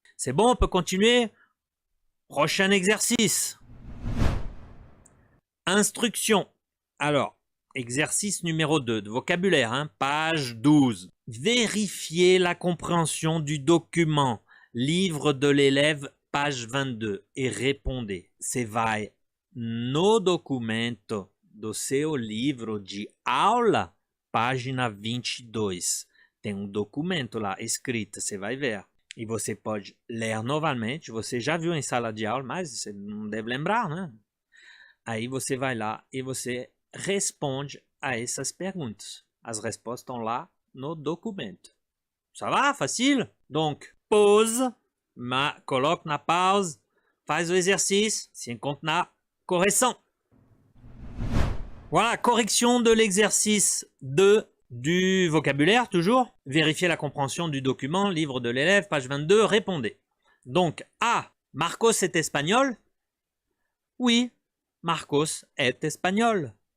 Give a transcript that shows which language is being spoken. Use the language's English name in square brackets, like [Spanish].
[French] C'est bon, on peut continuer? Prochain exercice. Instruction. Alors, exercice numéro 2 de vocabulaire, hein, page 12. Vérifiez la compréhension du document. Livre de l'élève, page 22. E répondez. [Portuguese] Você vai no documento do seu livro de aula, página 22. Tem um documento lá escrito, você vai ver. E você pode ler novamente. Você já viu em sala de aula, mas você não deve lembrar, né? Aí você vai lá e você responde a essas perguntas. As respostas estão lá no documento. [French] Ça va, facile. [Portuguese] Donc, pause, coloque na pause, faz o exercice, se encontre na correção. [French] Voilà, correction de l'exercice 2 du vocabulaire, toujours. Vérifiez la compréhension du document, livre de l'élève, page 22, répondez. Donc, A, Marcos est espagnol? Oui, Marcos est espagnol.